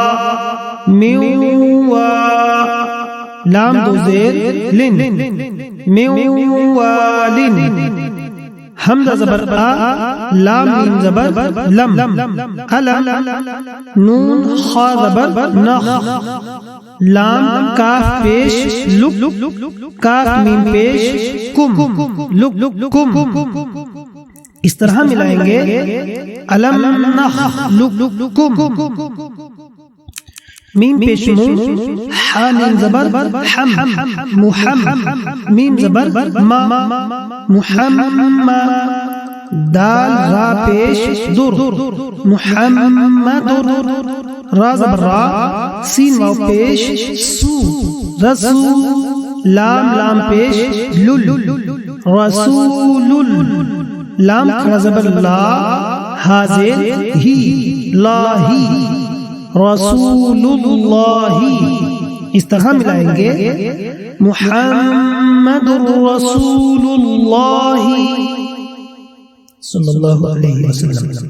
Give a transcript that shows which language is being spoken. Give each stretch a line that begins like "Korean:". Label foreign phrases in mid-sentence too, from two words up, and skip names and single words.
Urdu: میو وا، لام دو زیر لن، میو والن، حمزہ زبر آ، لام میم زبر لم، علم، نون خا زبر نخ، لام کاف پیش لک، کاف میم پیش کم، لک کم، اس طرح ملائیں گے
Arabic: علم نخلقکم،
Urdu: میم پیش مو، حا میم زبر حم، محم، میم زبر ما، محمد، دال را پیش در، محمد، را زبر را، سین واو پیش سو، رسو، لام پیش لل، رسول، لام کھڑا زبر لا، حاضر ہی، لاہی،
Arabic: رسول اللہ،
Urdu: اس طرح ملائیں گے
Arabic: محمد رسول اللہ صلی اللہ علیہ وسلم۔